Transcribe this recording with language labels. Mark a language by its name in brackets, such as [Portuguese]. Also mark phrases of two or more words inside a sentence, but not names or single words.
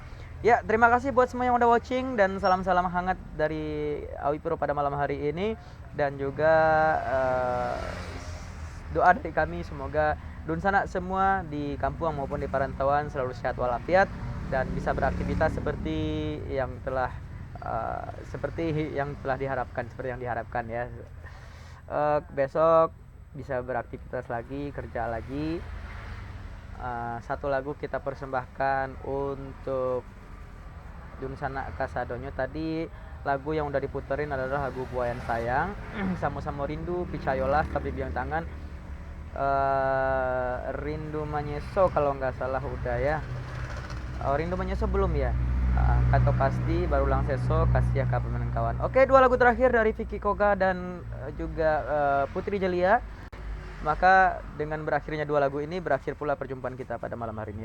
[Indonesian] Ya, terima kasih buat semua yang udah watching dan salam-salam hangat dari Awi Pro pada malam hari ini, dan juga doa dari kami semoga Dun Sanak semua di kampung maupun di perantauan selalu sehat walafiat dan bisa beraktivitas seperti yang telah diharapkan ya. Besok bisa beraktivitas lagi, kerja lagi. Satu lagu kita persembahkan untuk [Minangkabau] Dun Sanak Kasadonyo. [Indonesian] Tadi lagu yang udah diputerin adalah lagu Buayan Sayang, Samo-Samo Rindu, Picayolah, Tapi Biang Tangan, Rindu Manyeso kalau nggak salah udah ya. Rindu Manyeso belum ya. Kato Pasti, Baru Lang Seso, Kasih Ka Pemenang Kawan. Oke, dua lagu terakhir dari Vicky Koga dan juga Putri Jelia. Maka dengan berakhirnya dua lagu ini berakhir pula perjumpaan kita pada malam hari ini.